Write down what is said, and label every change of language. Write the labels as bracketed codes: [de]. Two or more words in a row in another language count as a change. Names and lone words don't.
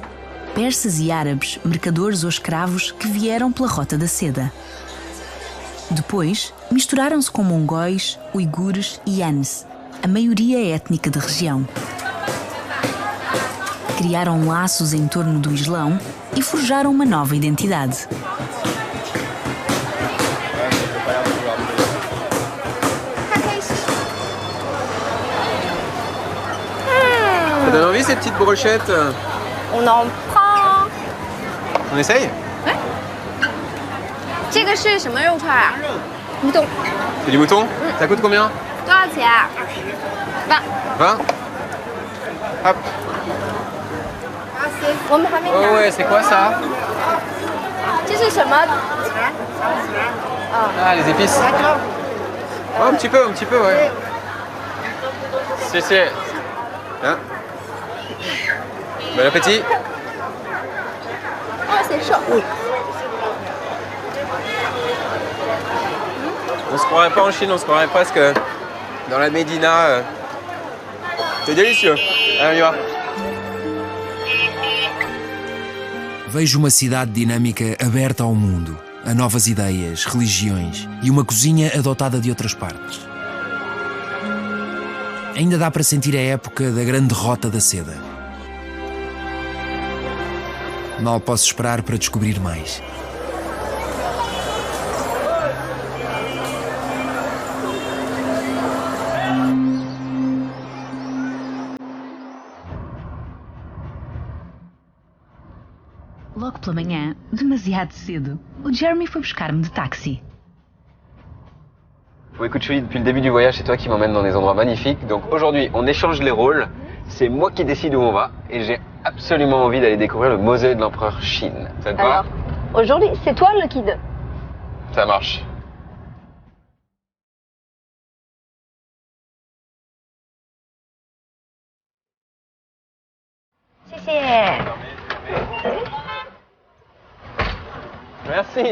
[pt] Persas e árabes, mercadores ou escravos que vieram pela Rota da Seda. Depois, misturaram-se com mongóis, uigures e Hans, a maioria étnica da região. Criaram laços em torno do Islão e forjaram uma nova identidade. [fr] Ça donne envie ces petites brochettes? On en prend. On essaye? [zh] 这个是什么肉串啊？不懂。 [fr] C'est du mouton? Ça coûte combien? [zh] 多少钱啊？20。 [fr] 20? Hop. [zh] 我们还没拿。 [fr] Oh ouais, c'est quoi ça? [zh] 这是什么？ [fr] Ah, les épices. Oh, un petit peu, ouais. C'est. Hein? Bon appétit. Oh, c'est chaud. On se croirait pas en Chine, on se croirait presque dans la Médina. C'est délicieux. Allez, on y va. [pt] Vejo uma cidade dinâmica aberta ao mundo, a novas ideias, religiões e uma cozinha adotada de outras partes. Ainda dá para sentir a época da grande Rota da Seda. Mal posso esperar para descobrir mais. Logo pela manhã, demasiado cedo, o Jeremy foi buscar-me de táxi. [fr] Bon, écoute, Julie, depuis le début du voyage, c'est toi qui m'emmène dans des endroits magnifiques. Donc aujourd'hui, on échange les rôles. C'est moi qui décide où on va. Et j'ai absolument envie d'aller découvrir le mausolée de l'empereur Qin. Ça te va? Alors, aujourd'hui, c'est toi le guide. Ça marche. Merci.